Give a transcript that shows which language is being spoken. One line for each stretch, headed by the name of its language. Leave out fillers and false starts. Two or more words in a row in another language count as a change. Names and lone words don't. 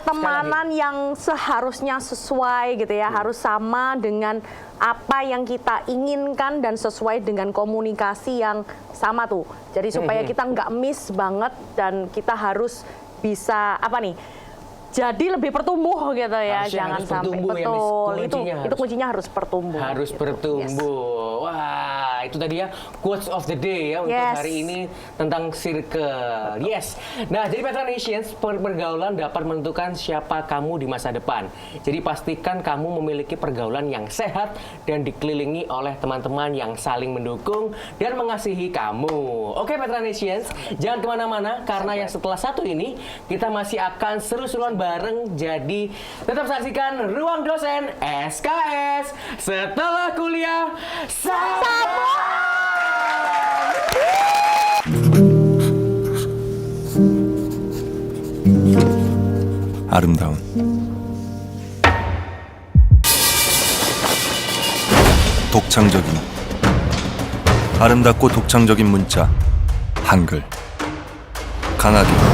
Indonesian: pertemanan yang seharusnya sesuai gitu ya, harus sama dengan apa yang kita inginkan dan sesuai dengan komunikasi yang sama tuh. Jadi supaya kita nggak miss banget dan kita harus bisa apa nih? Jadi lebih bertumbuh gitu ya, Harusnya jangan harus sampai bertumbuh ya, Miss. betul. Kuncinya Itu harus- kuncinya harus bertumbuh. Harus gitu. bertumbuh. Wah, itu tadi ya
English: quotes of the day
Indonesian: ya untuk Yes. hari ini tentang circle. Yes. Nah, jadi Petra Nations, pergaulan dapat menentukan siapa kamu di masa depan. Jadi pastikan kamu memiliki pergaulan yang sehat dan dikelilingi oleh teman-teman yang saling mendukung dan mengasihi kamu. Oke, Petra Nations, jangan kemana-mana karena yang setelah satu ini kita masih akan seru-seruan bareng. Jadi tetap saksikan Ruang Dosen SKS setelah kuliah sama.
Korean: 아름다운 독창적인 아름답고 독창적인 문자 한글 강하게